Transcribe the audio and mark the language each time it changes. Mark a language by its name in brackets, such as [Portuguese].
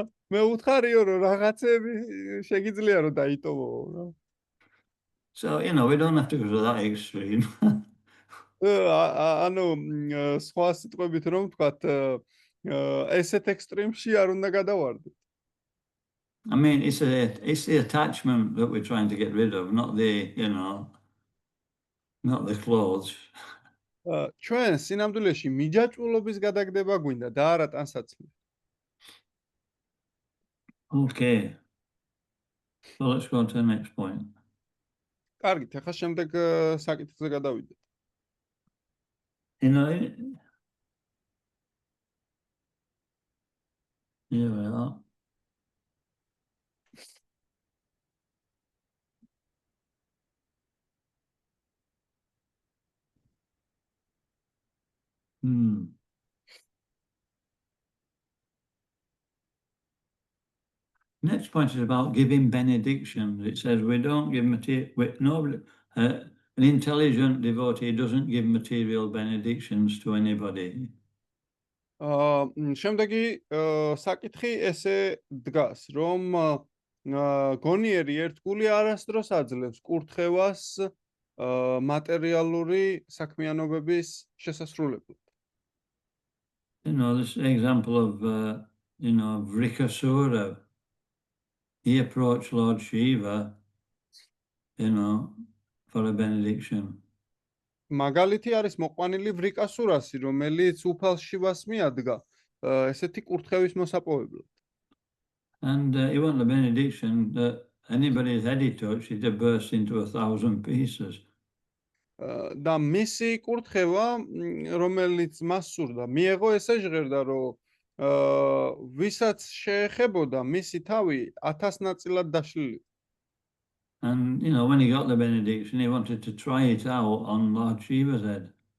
[Georgian] მე უთხარიო, რომ რაღაცები შეგიძლია რომ დაიტოვო. [English] So, you know, we don't have to go to that extreme. [Georgian] ანუ სხვა სიტყვებით რომ ვთქვათ, ესეთ ექსტრემში არ უნდა გადავარდეთ. [English] I mean, it's the attachment that we're trying to get rid of, not the, you know, not the clothes. [Georgian] ჩვენ სინამდვილეში მიჯაჭვულობის გადაგდება გვინდა და არა ტანსაცმელი. [English] Okay. So let's go on to the next point. [Georgian] კარგით, ახლა შემდეგ საკითხზე გადავიდეთ. [English] You know, Here we are. Next point is about giving benedictions. It says we don't give nobody, an intelligent devotee doesn't give material benedictions to anybody. [Georgian] შემდეგი საკითხი ესე დგას, რომ გონიერი ერთგული არასდროს აძლევს კურთხევას მატერიალური საქმიანობების შესასრულებლად. [English] You know, this example of, Vrikasura. He approached Lord Shiva, for a benediction. [Georgian] მაგალითი არის მოყვანილი ვრიკასურასი, რომელიც უფალ შივას მიადგა ესეთი კურთხევის მოსაპოვებლად. [English] And he wanted a benediction that anybody's head he touched, he'd burst into 1,000 pieces. [Georgian] და მისი კურთხევა, რომელიც მას სურდა, მიეღო ესე ჟღერდა, რომ ვისაც შეეხებოდა მისი თავი 1000 ნაწილად დაშლილი. [English] And, when he got the benediction, he wanted to try it out on Lord Shiva's head.